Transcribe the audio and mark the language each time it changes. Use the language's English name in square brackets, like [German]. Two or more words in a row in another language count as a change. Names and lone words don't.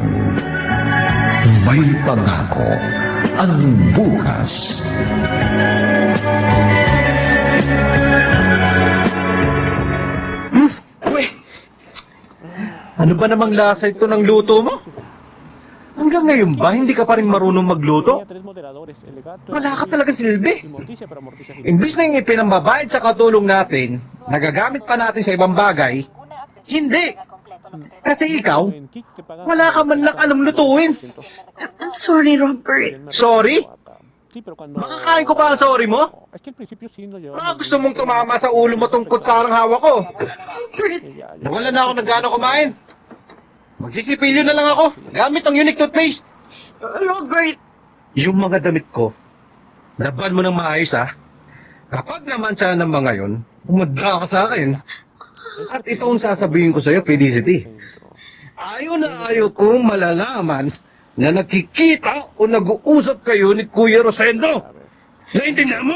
[Filipino] May pangako ang bukas. Ano ba namang lasa ito ng luto mo? Hanggang ngayon ba, hindi ka pa rin marunong magluto? [Spanish] Tenía 3 moderadores, el gato, [Filipino] Wala ka talaga silbi. [Spanish] y Morticia, pero Morticia sí. [Filipino] Imbis na yung ipinambabayad sa katulong natin, nagagamit pa natin sa ibang bagay, hindi. Kasi ikaw, [Spanish] En Kik te pagan [Filipino] wala ka man lang alam lutuin. [English] I'm sorry, Robert. [Filipino] Sorry? [Spanish] sí, pero cuando... [Filipino] Makakain ko ba ang sorry mo? [Spanish] Es que al principio sí nos llevamos [Filipino] Baka gusto mong tumama sa ulo mo tong kutsarang hawak ko. Wala na ako ng gano'ng kumain. Magsisipilyo na lang ako. Gamit ang [English] unique toothpaste. [Filipino] Robert, Yung mga damit ko, laban mo ng maayos ha. Kapag naman siya ng mga yon, umadra ka sa akin. At ito ang sasabihin ko sa'yo, Felicity. Ayaw na ayaw kong malalaman na nakikita o nag-uusap kayo ni Kuya Rosendo. Naintindihan mo?